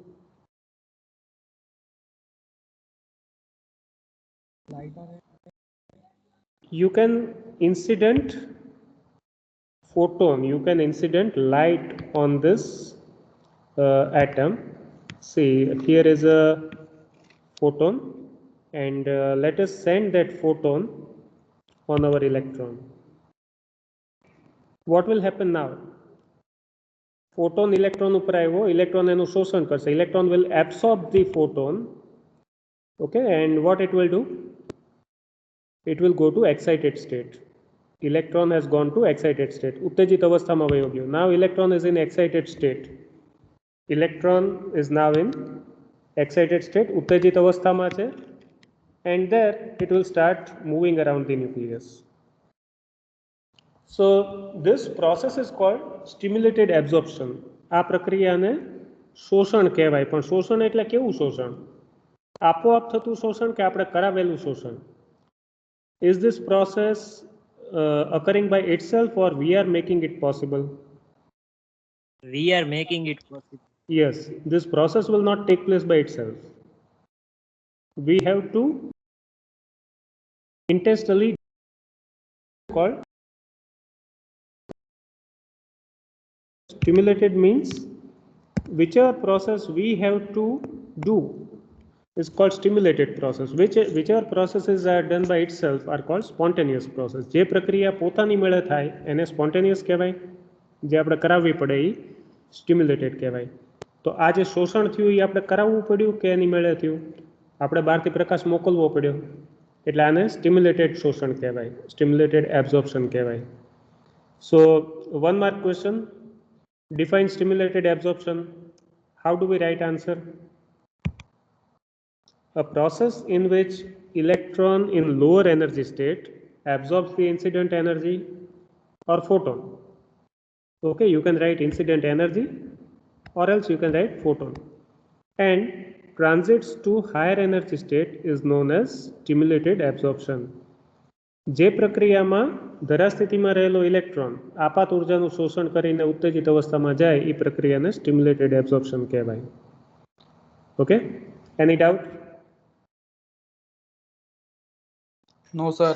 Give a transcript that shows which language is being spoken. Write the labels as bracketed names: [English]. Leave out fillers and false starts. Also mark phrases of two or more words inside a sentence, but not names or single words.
[English] You can incident photon, you can incident light on this atom. See, here is a photon, and let us send that photon on our electron. What will happen now? [Gujarati] Photon electron ઉપર આવ્યો, electron એનું શોષણ કરશે. [English] Electron will absorb the photon, okay, and what it will do? It will go to excited state. Electron has gone to excited state. [Gujarati] ઉત્તેજિત અવસ્થામાં વયો ગયો. [English] Now electron is in excited state. Electron is now in excited state. [Gujarati] ઉત્તેજિત અવસ્થામાં છે, [English] and there it will start moving around the nucleus. So this process is called stimulated absorption. [Gujarati] આ પ્રક્રિયાને શોષણ કહેવાય. પણ શોષણ એટલે કેવું શોષણ? આપોઆપ થતું શોષણ કે આપણે કરાવેલું શોષણ? [English] Is this process occurring by itself, or we are making it possible? We are making it possible. Yes, this process will not take place by itself. We have to intentionally called stimulated, means whichever process we have to do is called stimulated process. Whichever processes are done by itself are called spontaneous process. [Gujarati] જે પ્રક્રિયા પોતાની મેળે થાય એને spontaneous કહેવાય. જે આપણે કરાવવી પડે એ stimulated કહેવાય. તો આ જે શોષણ થયું એ આપણે કરાવવું પડ્યું કે એની મેળે થયું? આપણે બહારથી પ્રકાશ મોકલવો પડ્યો, એટલે આને stimulated શોષણ કહેવાય, [English] stimulated absorption કહેવાય. So 1 mark question, define stimulated absorption. How do we write answer? A process in which electron in lower energy state absorbs the incident energy or photon. Okay, you can write incident energy, or else you can write photon, and transits to higher energy state is known as stimulated absorption. [Gujarati] જે પ્રક્રિયામાં ધરાસ્થિતિમાં રહેલો ઇલેક્ટ્રોન આપાત ઉર્જાનું શોષણ કરીને ઉત્તેજિત અવસ્થામાં જાય એ પ્રક્રિયાને [English] stimulated absorption [Gujarati] કહેવાય. [English] Okay, any doubt? No sir.